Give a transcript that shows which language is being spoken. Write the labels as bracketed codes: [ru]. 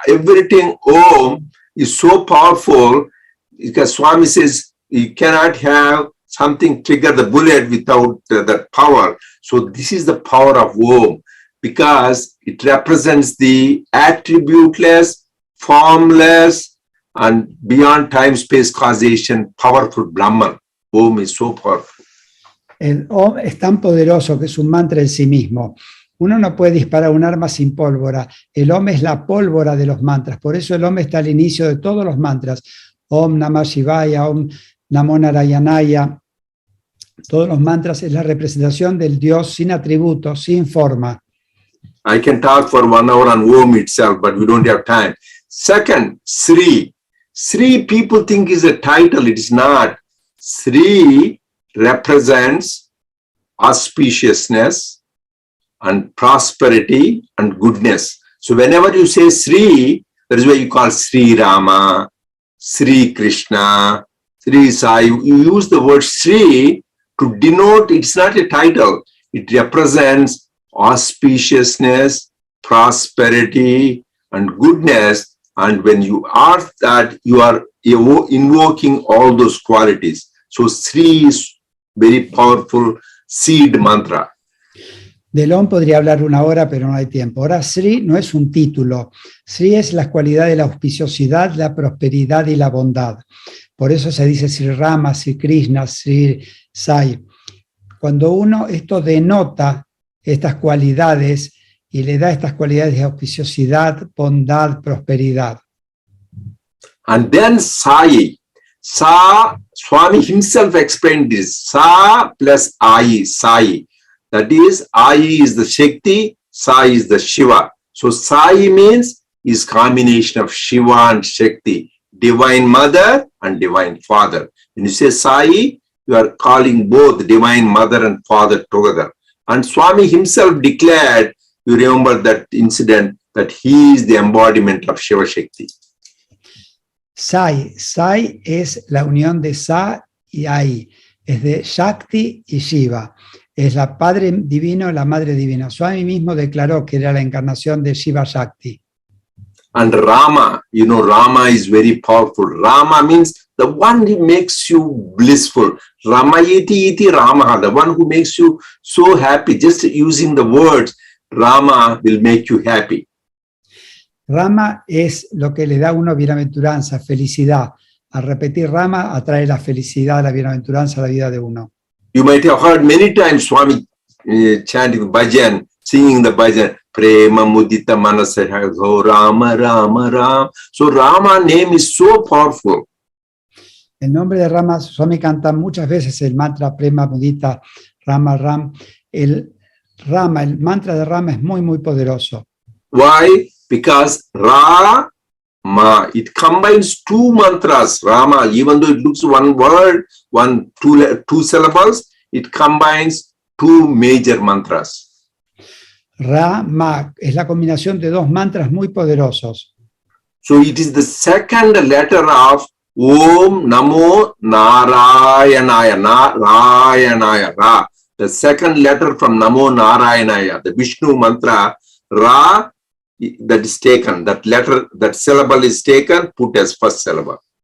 [en] Everything Om is so powerful because Swami says you cannot have something trigger the bullet without that power. So this is the power of Om because it represents the attributeless, formless, and beyond time, space, causation, powerful Brahman. Om is so powerful. [es] El Om es tan poderoso que es un mantra en sí mismo. Uno no puede disparar un arma sin pólvora. El Om es la pólvora de los mantras. Por eso el Om está al inicio de todos los mantras. [sa] Om Namah Shivaya, Om Namo Narayanaya. [es] Todos los mantras es la representación del Dios sin atributos, sin forma. [en] I can talk for 1 hour on Om itself, but we don't have time. Second, Sri. Sri people think is a title. It is not. Sri represents auspiciousness and prosperity and goodness. So whenever you say Sri, that is why you call Sri Rama, Sri Krishna, Sri Sai. You use the word Sri to denote, it's not a title. It represents auspiciousness, prosperity, and goodness. And when you are that, you are invoking all those qualities. So Sri is very powerful seed mantra. [es] Del Om podría hablar 1 hora, pero no hay tiempo. Ahora, Sri no es un título. Sri es la cualidad de la auspiciosidad, la prosperidad y la bondad. Por eso se dice Sri Rama, Sri Krishna, Sri Sai. Cuando uno esto denota estas cualidades y le da estas cualidades de auspiciosidad, bondad, prosperidad. [en] And then Sai. Sa, Swami himself explained this. Sa plus Ai, Sai. That is, Ai is the Shakti, Sai is the Shiva. So Sai means is combination of Shiva and Shakti, Divine Mother and Divine Father. When you say Sai, you are calling both Divine Mother and Father together. And Swami himself declared, you remember that incident, that he is the embodiment of Shiva Shakti. [es] Sai. Sai es la unión de Sa y Ai. Es de Shakti y Shiva. Es la Padre Divino y la Madre Divina. Swami mismo declaró que era la encarnación de Shiva Shakti. [en] And Rama, you know, Rama is very powerful. Rama means the one who makes you blissful. [sa] Ramayati iti Rama, [en] the one who makes you so happy. Just using the words, Rama will make you happy. [es] Rama es lo que le da a uno bienaventuranza, felicidad. Al repetir Rama atrae la felicidad, la bienaventuranza a la vida de uno. [en] You might have heard many times Swami chanting bhajan, singing the bhajan, Prema Mudita Manasa Rama Rama Ram. So Rama name is so powerful. [es] El nombre de Rama, Swami canta muchas veces el mantra Prema Mudita Rama Ram. El mantra de Rama es muy, muy poderoso. [en] Why? Because Ra Ma, it combines two mantras, Rama, even though it looks one word, two syllables, it combines two major mantras. [es] Ra-ma es la combinación de dos mantras muy poderosos. [en] So it is the second letter of Om Namo Narayanaya, Narayanaya, Ra. The second letter from Namo Narayanaya, the Vishnu mantra, Ra, that is taken, that letter, that syllable is taken, put as first syllable.